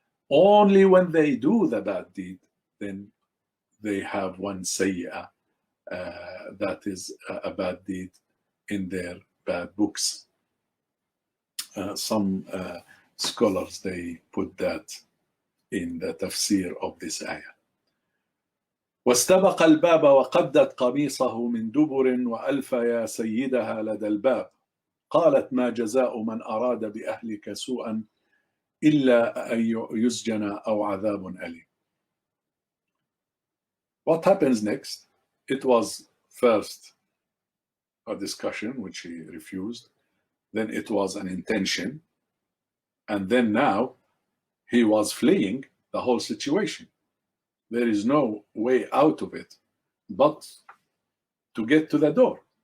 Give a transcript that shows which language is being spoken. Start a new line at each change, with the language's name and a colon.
English: Only when they do the bad deed, then they have one sayyah, that is a bad deed in their bad books. Some scholars, they put that in the tafsir of this ayah.
Arabic: واستبق الباب وقدت قميصه من دبر وألف يا سيدها لدى الباب قالت ما جزاء من أراد بأهلك سوءا إلا أن يسجن أو عذاب أليم.
English: What happens next? It was first a discussion which he refused, then it was an intention, and then now he was fleeing the whole situation. There is no way out of it but to get to the door.